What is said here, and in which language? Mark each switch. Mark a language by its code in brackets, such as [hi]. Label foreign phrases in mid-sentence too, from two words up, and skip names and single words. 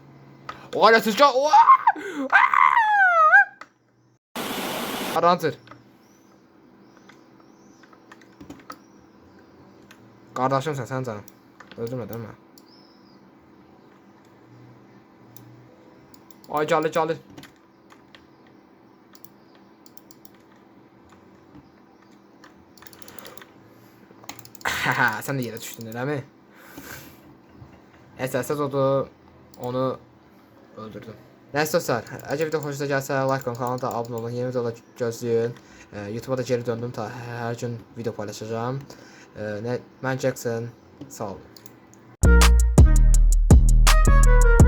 [az] O aləsiz gəl. Arandır. Qardaşımsan sən canım. Öldürmə demə. Ay gəlir. [tr] Sen de yere düştün öyle mi? [az] Əsas odur, onu öldürdüm. Neyse dostlar, əgər video xoşunuza gəlsə like qanın, kanala da abunə olun, yeni videolar gözləyin. YouTube'a da geri döndüm, ta hər gün video paylaşacağım. Mən Jackson, sağ olun.